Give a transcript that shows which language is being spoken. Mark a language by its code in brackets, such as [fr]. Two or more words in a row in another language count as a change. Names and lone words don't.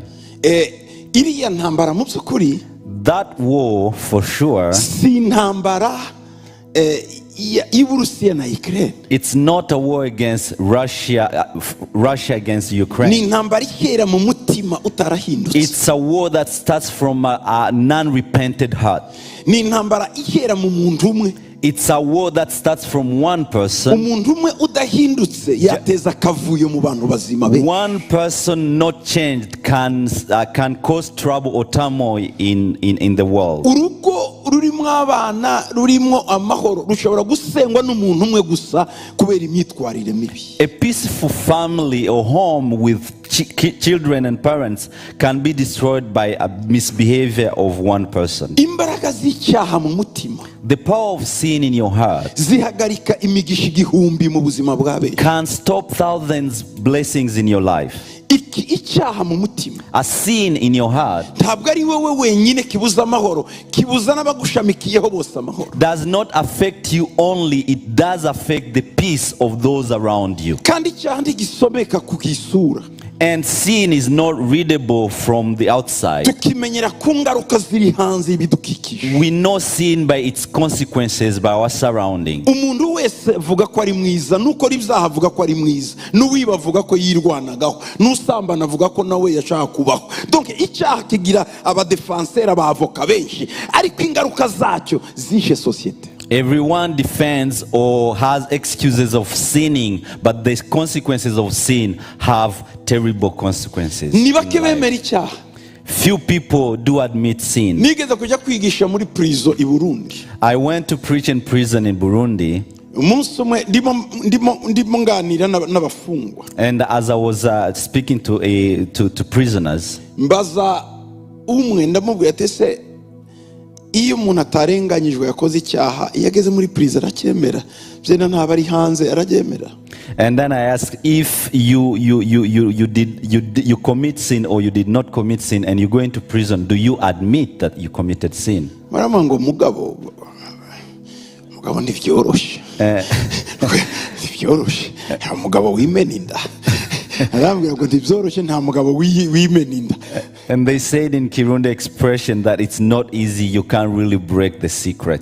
[rw] Iriya ntambara mu by'ukuri, [en] that war for sure, [rw] si intambara y'Uburusiya na Ukraine. [en] It's not a war against Russia against Ukraine. [rw] Ni intambara ihera mu mutima utarahindutse. [en] It's a war that starts from a non-repented heart. [rw] Ni intambara ihera mu muntu umwe. [en] It's a war that starts from one person. [rw] Umuntu umwe udahindutse yateza akavuyo mu bantu bazima be. [en] One person not changed can cause trouble or turmoil in the world. [rw] Urugo rurimo abana rurimo amahoro rushobora gusengwa n'umuntu umwe gusa kubera imyitwarire mibi. [en] A peaceful family or home with children and parents can be destroyed by a misbehavior of one person. [rw] Imbaraga z'icyaha mu mutima, [en] the power of sin in your heart, [rw] zihagarika imigisha igihumbi mu buzima bwa benshi. [en] Can stop thousands blessings in your life. [rw] Icyaha mu mutima, [en] a sin in your heart, [rw] ntabwo ari wowe wenyine kibuza amahoro, kibuza n'abagushamikiyeho bose amahoro. [en] Does not affect you only, it does affect the peace of those around you. [rw] Kandi icyaha ntigisomeka ku isura. [en] And sin is not readable from the outside. [rw] Tukimenyera ku ngaruka ziri hanze y'ibidukikije. [en] We know sin by its consequences, by our surrounding. [rw] Umuntu wese avuga ko ari mwiza, n'ukora ibyaha avuga ko ari mwiza, n'uwiba avuga ko yirwanagaho, n'usambana avuga ko nawe yashaka kubaho. Donc icyaha kigira abadefenseur abavoka benshi, ariko ingaruka zacyo zishe societe. [en] Everyone defends or has excuses of sinning, but the consequences of sin have terrible consequences. [rw] Ni bake bemera icyaha. [en] Few people do admit sin. [rw] Nigeze kujya kwigisha muri prison I Burundi. [en] I went to preach in prison in Burundi. [rw] Umunsi umwe ndimo nganira n'abafungwa. [en] And as I was speaking to prisoners, [rw] mbaza umwe ndamubwira ati se iyo umuntu atarenganyijwe yakoze icyaha iyo ageze muri prison aracyemera, byena ntaba ari hanze aracyemera. [en] And then I asked, if you commit sin or you did not commit sin and you go into prison, do you admit that you committed sin? [rn] Marama ngo mugabo ntivyoroshe. Ntivyoroshe. Mugabo wimena inda. [rw] Arambwira ngo [rn] ntivyoroshe nta mugabo wimena inda. [en] And they said in Kirundi expression that it's not easy, you can't really break the secret.